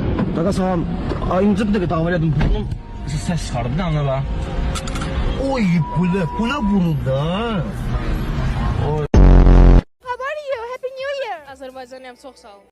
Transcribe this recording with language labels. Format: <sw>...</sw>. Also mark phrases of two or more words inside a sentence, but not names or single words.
<az>Qaqa salam. Ayımcı bir dəqiqə davam edim. Burnum səs çıxardı, bir dənə bax. Oy, bu nə burun da?</az> <en>How are you? Happy New Year.</en> <az>Azərbaycanlıyam, çox sağ olun.</az>